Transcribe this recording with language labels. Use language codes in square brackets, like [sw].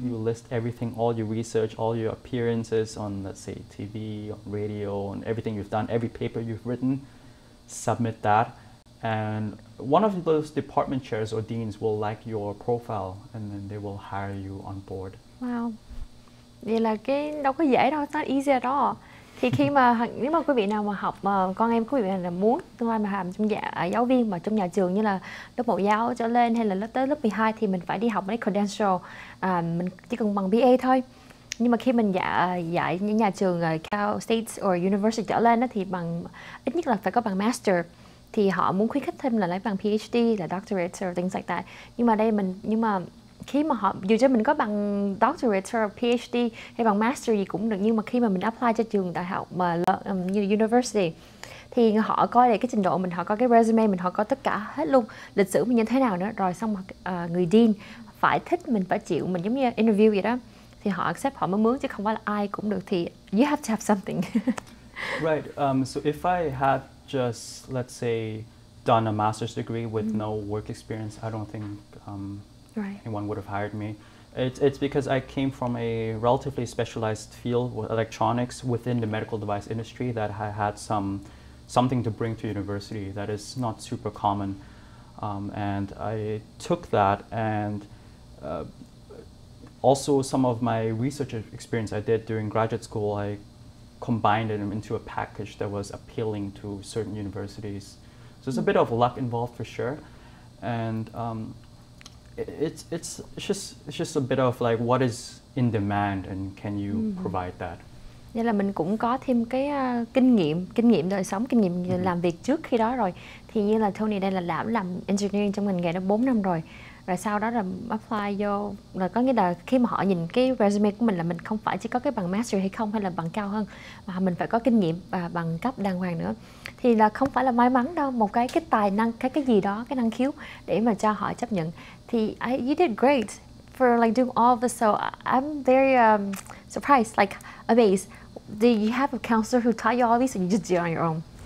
[en] You list everything, all your research, all your appearances on, let's say, TV, on radio, and everything you've done, every paper you've written, submit that. And one of those department chairs or deans will like your profile, and then they will hire you on board. Wow. [vi] Vậy là cái đâu có dễ đâu, [en] it's not easy at all. [vi] Thì khi mà nếu mà quý vị nào mà học, con em quý vị là muốn tương lai mà làm trong giáo viên mà trong nhà trường như là lớp mẫu giáo trở lên, hay là tới lớp 12, thì mình phải đi học mấy credential, mình chỉ cần bằng BA thôi. Nhưng mà khi mình dạy những nhà trường Cal State or University trở lên đó, thì bằng ít nhất là phải có bằng master. Thì họ muốn khuyến khích thêm là lấy bằng PhD, là [en] doctorate or things like that. [vi] Nhưng mà khi mà dù cho mình có bằng doctorate or PhD hay bằng master gì cũng được, nhưng mà khi mà mình apply cho trường đại học mà như university, thì họ coi lại cái trình độ mình, họ coi cái resume mình, họ coi tất cả hết luôn, lịch sử mình như thế nào nữa, rồi xong người dean phải thích mình, phải chịu mình, giống như interview vậy đó, thì họ accept, họ mới mướn, chứ không phải là ai cũng được. Thì [en] you have to have something. Right. So if I had just, let's say, done a master's degree with no work experience, I don't think anyone would have hired me. It's because I came from a relatively specialized field with electronics within the medical device industry that I had something to bring to university that is not super common. And I took that, and also some of my research experience I did during graduate school, I combined it into a package that was appealing to certain universities. So there's a bit of luck involved for sure. And it's just a bit of like what is in demand and can you provide that. [vi] Vậy là mình cũng có thêm cái kinh nghiệm đời sống, kinh nghiệm làm việc trước khi đó rồi. Thì như là Tony đây là đã làm engineering trong ngành nghề đó 4 năm rồi. Rồi sau đó là apply vô, rồi có nghĩa là khi mà họ nhìn cái resume của mình là mình không phải chỉ có cái bằng master hay không, hay là bằng cao hơn, mà mình phải có kinh nghiệm và bằng cấp đàng hoàng nữa. Thì là không phải là may mắn đâu, một cái tài năng, cái gì đó, cái năng khiếu để mà cho họ chấp nhận. Thì [en] you did great for like doing all of this, so I'm very surprised, like amazed. Do you have a counselor who taught you all these, or you just did it on your own?